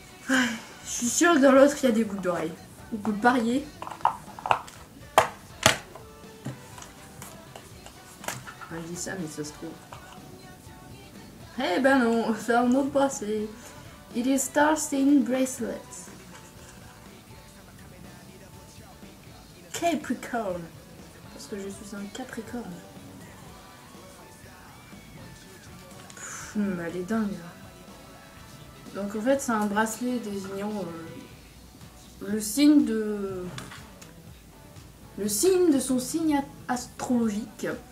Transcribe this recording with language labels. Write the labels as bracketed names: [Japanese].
[French] Ouais, je suis sûre que dans l'autre, il y a des boucles d'oreilles. On peut parier. Je dis ça, mais ça se trouve. Eh ben non, c'est un autre bracelet. [English] It is Starstein Bracelet. Capricorn. [French] Parce que je suis un Capricorne. Elle est dingue. Donc en fait, c'est un bracelet désignant le signe de son signe astrologique.